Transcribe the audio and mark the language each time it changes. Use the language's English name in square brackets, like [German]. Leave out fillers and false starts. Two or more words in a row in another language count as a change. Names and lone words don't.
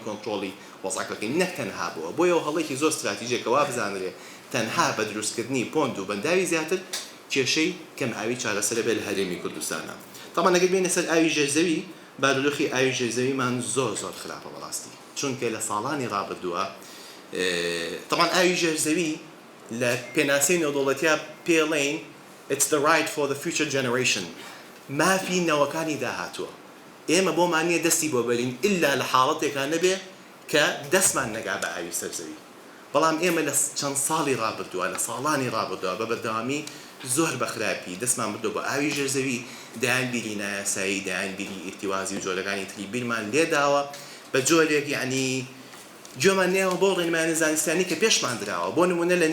[Central Kurdish] کۆنتڕۆڵی وەزعەکەکەین نەک تەنها بووە بۆیە هەڵێکی زۆر استراتیژیەکەوا بزانرێ تەنها بە دروستکردنی پۆند و بەنداوی زیاتر کێشەی کەم ئاوی چارەسەرە بێت لە هەرێمی کوردستانە طبعا ئەگەر بینە سەر ئاوی ژێرزەوی بارودۆخی ئاوی ژێرزەویمان زۆر خراپە بەڕاستی چونکە لە ساڵانی ڕابردووە طبعا ئاوی ژێرزەوی لە پێناسەی نێودەوڵەتیە پێڵێن [English] it's the right for the future generation [Central Kurdish] مافی نەوەکانی داهاتووە ئێمە بۆمانیە دەستی بۆ بەرین ئللا لە حاڵەتێکان نەبێ کە دەستمان نەگا بە ئاوی سەرزەوی بەڵام ئێمە لە چەند ساڵی ڕابردووە لە ساڵانی ڕابردووە بە بەردەوامی زۆر بەخراپی دەستمان بردو بە ئاوی ژێرزەوی دایان بیری نایاسایی دایان بیری ئیرتیوازی و جۆرەکانی تری بیرمان لێداوە بە جۆرێک یعنی جۆمان نێوە بۆ ڕێنمانی زانستیانی کە پێشمان دراوە بۆ نمونە لە